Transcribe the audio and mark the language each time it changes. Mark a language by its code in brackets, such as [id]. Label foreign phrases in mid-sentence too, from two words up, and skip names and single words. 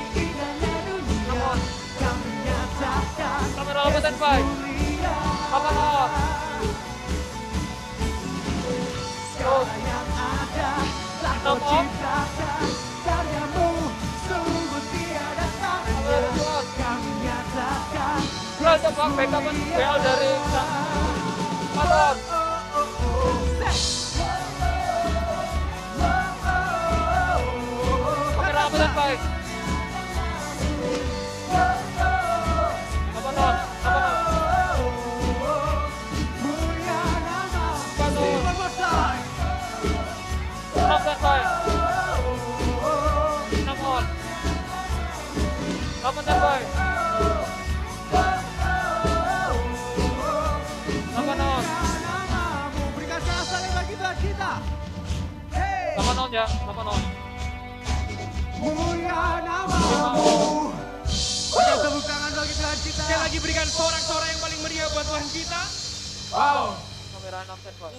[id] Kamera 8 standby. 8 on. Terus 6 on. Kamera 7 on. Coba backupan BL dari 4 on. Kamera 8 standby. 8 on. 8 on. 6 standby. 6 on. 8 standby. 8 on. Berikan rasa bagi kita. 8 on ya, 8 on. Mulia namamu. Berikan tepuk tangan bagi Tuhan kita. Sekali lagi berikan sorak-sorai yang paling meriah buat Tuhan kita. Wow. Kamera 6 standby.